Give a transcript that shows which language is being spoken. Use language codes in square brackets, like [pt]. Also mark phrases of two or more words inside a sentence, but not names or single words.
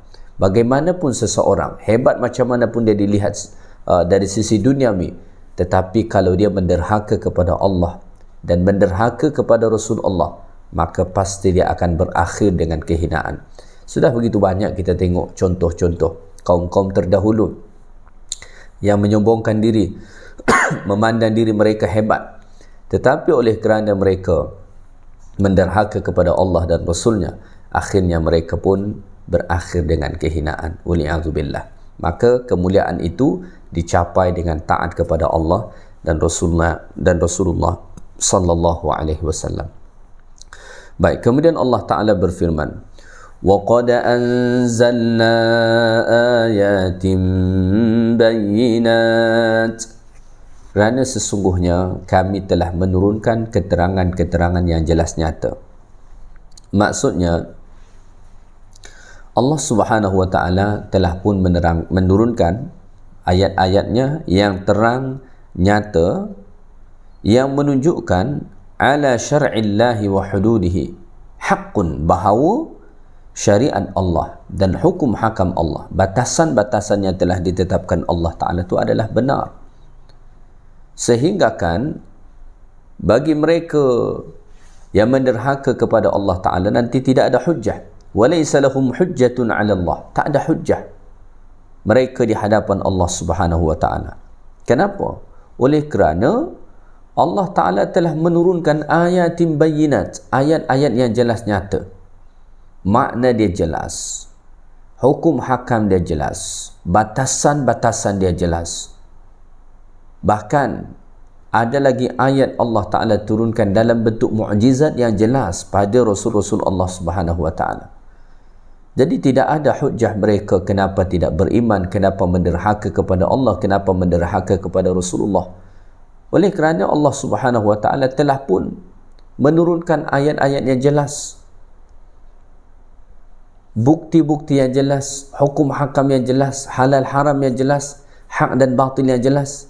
[ms] Bagaimanapun seseorang, hebat macam mana pun dia dilihat dari sisi duniawi, tetapi kalau dia menderhaka kepada Allah dan menderhaka kepada Rasulullah, maka pasti dia akan berakhir dengan kehinaan. Sudah begitu banyak kita tengok contoh-contoh kaum-kaum terdahulu yang menyombongkan diri, memandang diri mereka hebat, tetapi oleh kerana mereka menderhaka kepada Allah dan Rasulnya, akhirnya mereka pun berakhir dengan kehinaan. Wali'adzubillah. Maka kemuliaan itu dicapai dengan taat kepada Allah dan Rasulullah [ar] صلى الله عليه وسلم. [ms] Baik, kemudian [ar] الله تعالى [ms] berfirman, [ar] وَقَدْ أَنزَلْنَا آيَاتٍ بَيِّنَاتٍ, [ms] kerana sesungguhnya kami telah menurunkan keterangan-keterangan yang jelas nyata. Maksudnya, Allah [ar] سبحانه وتعالى [ms] telah pun menurunkan ayat-ayatnya yang terang nyata, yang menunjukkan [ar] على شرع الله وحدوده حق, [ms] bahawa syariat Allah dan hukum hakam Allah, batasan-batasan yang telah ditetapkan [ar] الله تعالى [ms] itu adalah benar. Sehingga kan bagi mereka yang menderhaka kepada [ar] الله تعالى [ms] nanti tidak ada hujjah. [ar] وَلَيْسَ لَهُمْ حُجَّةٌ عَلَى اللَّهِ, [ms] tak ada hujjah mereka di hadapan Allah [ar] سبحانه وتعالى. [ms] Kenapa? Oleh kerana [ar] الله تعالى [ms] telah menurunkan [ar] آيات بينات, [ms] ayat-ayat yang jelas nyata. Makna dia jelas, hukum hakam dia jelas, batasan-batasan dia jelas. Bahkan ada lagi ayat [ar] الله تعالى [ms] turunkan dalam bentuk mukjizat yang jelas pada Rasul-Rasul Allah [ar] سبحانه وتعالى. [ms] Jadi tidak ada hujjah mereka kenapa tidak beriman, kenapa menderhaka kepada Allah, kenapa menderhaka kepada Rasulullah. Oleh kerana Allah [ar] سبحانه وتعالى [ms] telah pun menurunkan ayat-ayat yang jelas, bukti-bukti yang jelas, hukum hakam yang jelas, halal haram yang jelas, hak dan batil yang jelas.